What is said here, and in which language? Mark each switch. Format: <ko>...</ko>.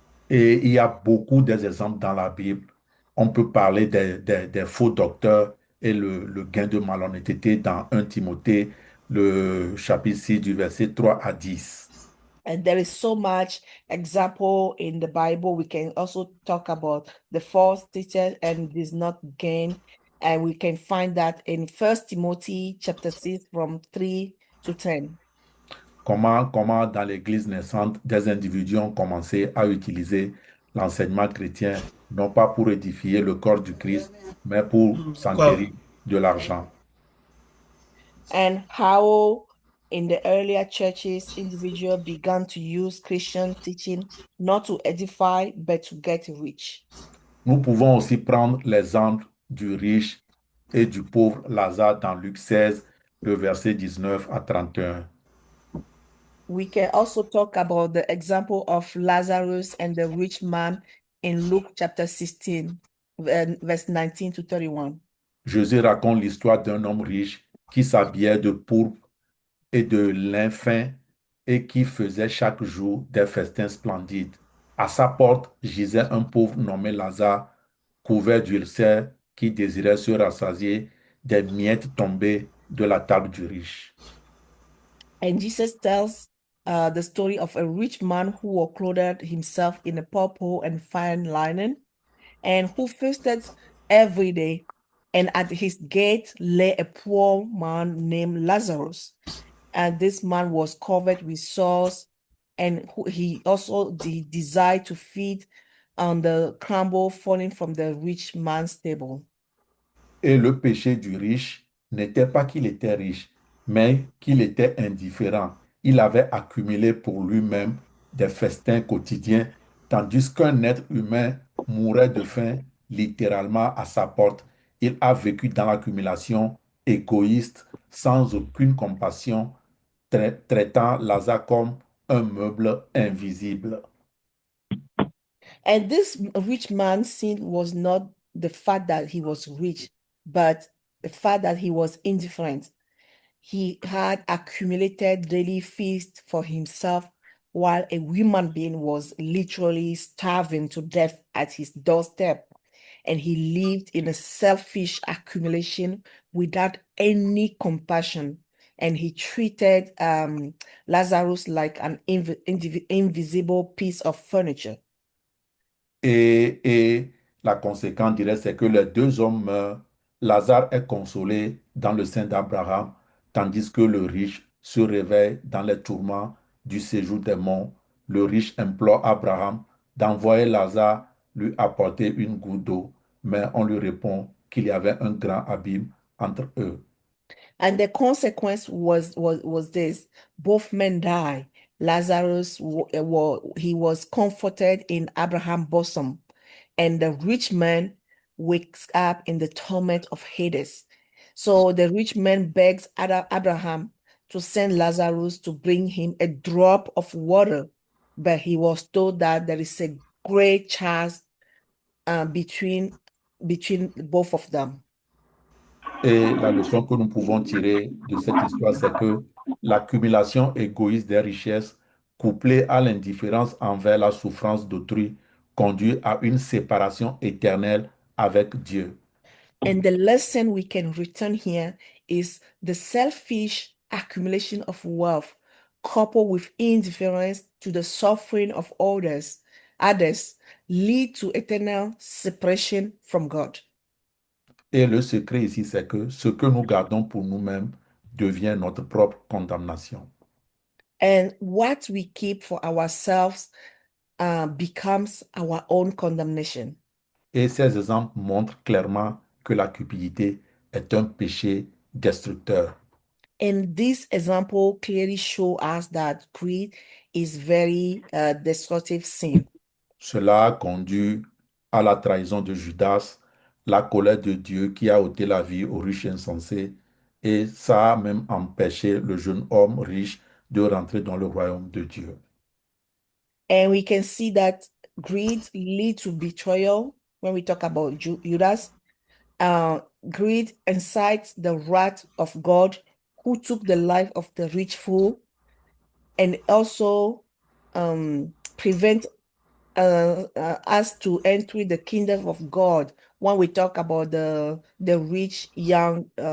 <fr>Et il y a beaucoup d'exemples dans la Bible. On peut parler des faux docteurs et le gain de malhonnêteté dans 1 Timothée, le chapitre 6 du verset 3 à 10.</fr> <en>And there is so much example in the Bible. We can also talk about the false teacher and does not gain. And we can find that in 1 Timothy chapter 6 from 3 to 10.</en> <fr>Comment dans l'Église naissante, des individus ont commencé à utiliser l'enseignement chrétien, non pas pour édifier le corps du Christ, mais pour s'enquérir de l'argent.</fr> <en>And how in the earlier churches, individuals began to use Christian teaching not to edify, but to get rich.</en> <fr>Nous pouvons aussi prendre l'exemple du riche et du pauvre Lazare dans Luc 16, le verset 19 à 31.</fr> <en>We can also talk about the example of Lazarus and the rich man in Luke chapter 16, verse 19 to 31.</en> <fr>Jésus raconte l'histoire d'un homme riche qui s'habillait de pourpre et de lin fin et qui faisait chaque jour des festins splendides. À sa porte gisait un pauvre nommé Lazare, couvert d'ulcères, qui désirait se rassasier des miettes tombées de la table du riche.</fr> <en>And Jesus tells the story of a rich man who was clothed himself in a purple and fine linen, and who fasted every day. And at his gate lay a poor man named Lazarus. And this man was covered with sores, and he also desired to feed on the crumble falling from the rich man's table.</en> <fr>Et le péché du riche n'était pas qu'il était riche, mais qu'il était indifférent. Il avait accumulé pour lui-même des festins quotidiens, tandis qu'un être humain mourait de faim littéralement à sa porte. Il a vécu dans l'accumulation, égoïste, sans aucune compassion, traitant Lazare comme un meuble invisible.</fr> <en>And this rich man's sin was not the fact that he was rich, but the fact that he was indifferent. He had accumulated daily feast for himself while a human being was literally starving to death at his doorstep. And he lived in a selfish accumulation without any compassion. And he treated Lazarus like an invisible piece of furniture.</en> <fr>Et la conséquence direct, c'est que les deux hommes meurent. Lazare est consolé dans le sein d'Abraham, tandis que le riche se réveille dans les tourments du séjour des morts. Le riche implore Abraham d'envoyer Lazare lui apporter une goutte d'eau, mais on lui répond qu'il y avait un grand abîme entre eux.</fr> <en>And the consequence was this: both men died. Lazarus he was comforted in Abraham's bosom, and the rich man wakes up in the torment of Hades. So the rich man begs Abraham to send Lazarus to bring him a drop of water, but he was told that there is a great chasm between both of them.</en> <fr>Et la leçon que nous pouvons tirer de cette histoire, c'est que l'accumulation égoïste des richesses, couplée à l'indifférence envers la souffrance d'autrui, conduit à une séparation éternelle avec Dieu.</fr> <en>And the lesson we can return here is the selfish accumulation of wealth coupled with indifference to the suffering of others lead to eternal separation from God.</en> <fr>Et le secret ici, c'est que ce que nous gardons pour nous-mêmes devient notre propre condamnation.</fr> <en>And what we keep for ourselves becomes our own condemnation.</en> <fr>Et ces exemples montrent clairement que la cupidité est un péché destructeur.</fr> <en>And this example clearly show us that greed is very destructive sin.</en> <fr>Cela a conduit à la trahison de Judas, la colère de Dieu qui a ôté la vie aux riches insensés, et ça a même empêché le jeune homme riche de rentrer dans le royaume de Dieu.</fr> <en>And we can see that greed leads to betrayal when we talk about Judas. Greed incites the wrath of God who took the life of the rich fool, and also prevent us to enter the kingdom of God when we talk about the rich young.</en>